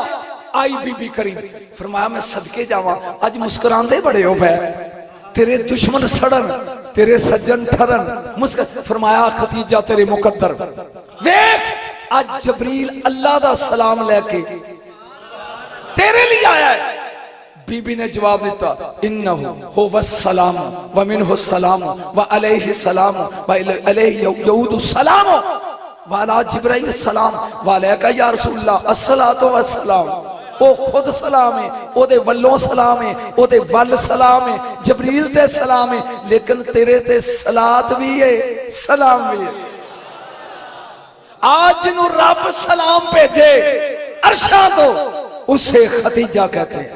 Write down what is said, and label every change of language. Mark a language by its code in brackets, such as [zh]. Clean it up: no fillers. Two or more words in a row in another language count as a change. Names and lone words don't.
[pa] آئی بی بی کریم، فرمایا میں صدقے جاواں، اج مسکراندے بڑے ہو پئے، تیرے دشمن سڑن تیرے سجن ٹھرن. مسکرا فرمایا خدیجہ تیرے مقدر۔ دیکھ اج جبریل اللہ دا سلام لے کے تیرے لئی آیا ہے. بی بی نے جواب دتا [ar] إنه هو سلام ومنه سلام وعليه سلام وعليه يعود سلام وعلى جبرائيل سلام وعليك يا رسول الله الصلاة والسلام. [pa] او خود سلام ہے، اودے ولوں سلام ہے، اودے ول سلام ہے، جبریل تے سلام ہے، لیکن تیرے تے صلات بھی ہے سلام بھی ہے. اج نوں رب سلام بھیجے عرشاں توں, [ur] اسے خدیجہ کہتے ہیں.